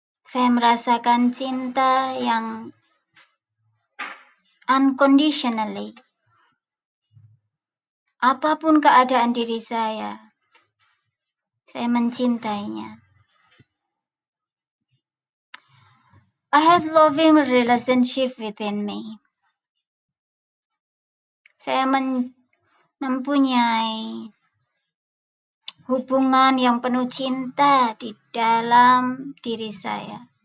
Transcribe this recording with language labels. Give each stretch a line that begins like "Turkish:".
Indonesian: Saya merasakan cinta yang unconditionally. Apapun keadaan diri saya mencintainya.
English: I have loving relationship within me.
Indonesian: Saya mempunyai hubungan yang penuh cinta di dalam diri saya.